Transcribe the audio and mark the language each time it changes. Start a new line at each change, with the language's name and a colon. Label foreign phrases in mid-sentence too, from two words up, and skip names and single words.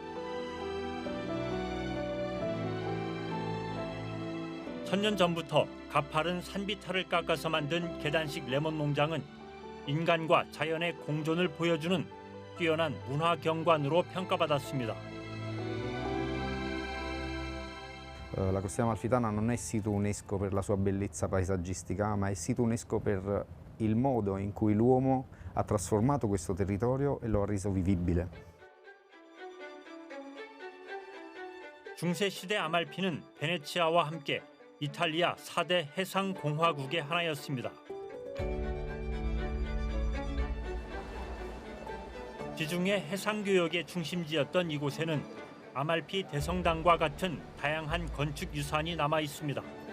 Korean: 천년 전부터 가파른 산비탈을 깎아서 만든 계단식 레몬 농장은 인간과 자연의 공존을 보여주는 뛰어난 문화 경관으로 평가받았습니다.
Italian: La costiera amalfitana non è sito UNESCO per la sua bellezza paesaggistica, ma è sito UNESCO per il modo in cui l'uomo ha trasformato questo territorio e lo ha reso vivibile.
Korean: 중세 시대 아말피는 베네치아와 함께 이탈리아 4대 해상 공화국의 하나였습니다. 지중해 해상 교역의 중심지였던 이곳에는 아말피 대성당과 같은 다양한 건축 유산이 남아 있습니다.